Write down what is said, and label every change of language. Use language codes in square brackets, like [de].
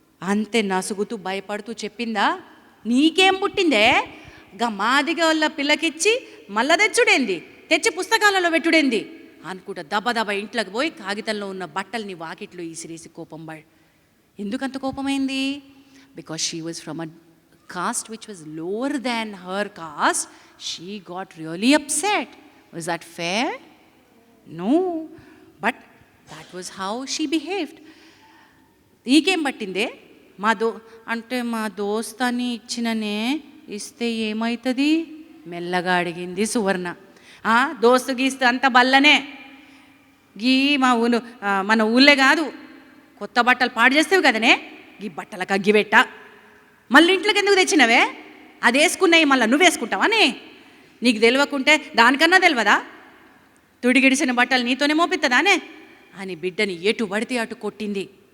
[te] అంతే నసుగుతూ భయపడుతూ చెప్పిందా, నీకేం పుట్టిందే, గా మాదిగా వాళ్ళ పిల్లకిచ్చి మళ్ళా తెచ్చుడేంది, తెచ్చి పుస్తకాలలో పెట్టుడేంది అనుకుంటా దబదబ ఇంట్లోకి పోయి కాగితంలో ఉన్న బట్టల్ని వాకిట్లో ఈసిరేసి కోపం ఎందుకంత కోపమైంది? [en] Because she was from a caste which was lower than her caste, she got really upset. Was that fair? No. But that was how she behaved. [te] ఈకేం పట్టిందే? మా దోస్తాని ఇచ్చిననే, ఇస్తే ఏమవుతుంది మెల్లగా అడిగింది సువర్ణ. దోస్తు గీస్తే అంత బల్లనే, గీ మన ఊళ్ళే కాదు, కొత్త బట్టలు పాడు చేస్తేవి కదనే, ఈ బట్టలకు అగ్గి పెట్ట, మళ్ళీ ఇంట్లోకి ఎందుకు తెచ్చినవే, అది వేసుకున్నాయి మళ్ళీ నువ్వు వేసుకుంటావానే, నీకు తెలియకుంటే దానికన్నా తెలియదా, తుడిగిడిసిన బట్టలు నీతోనే మోపిస్తుందానే అని బిడ్డని ఎటు పడితే అటు కొట్టింది.